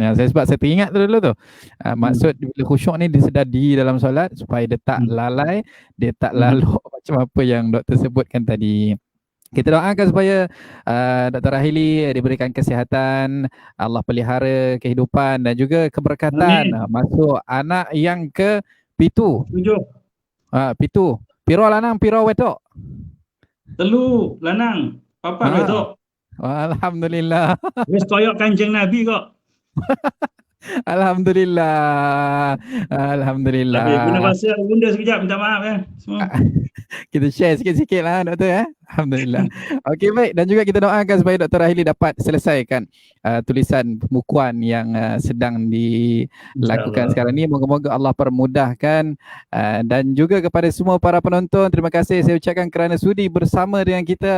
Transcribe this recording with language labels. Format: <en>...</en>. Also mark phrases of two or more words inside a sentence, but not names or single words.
<ms>Sebab saya teringat dulu tu. Maksud bila khusyuk ni dia sedar diri dalam solat supaya dia tak lalai, dia tak lalu macam apa yang doktor sebutkan tadi. Kita doakan supaya Dr. Rohaili diberikan kesihatan, Allah pelihara kehidupan dan juga keberkatan. Masuk anak yang ke pitu. Pitu.</ms> <jv>Piro lanang, piro wedok. Telu lanang, papat wedok. Alhamdulillah. Wis koyok Kanjeng Nabi kok.</jv> <ms>Alhamdulillah. Tapi guna Alhamdulillah. bahasa bunda sekejap, minta maaf ya semua. Kita share sikit-sikit lah doktor ya. Alhamdulillah. Okey baik, dan juga kita doakan supaya Dr. Rahili dapat selesaikan tulisan pembukuan yang sedang dilakukan sekarang ni. Moga-moga Allah permudahkan, dan juga kepada semua para penonton, terima kasih saya ucapkan kerana sudi bersama dengan kita.</ms>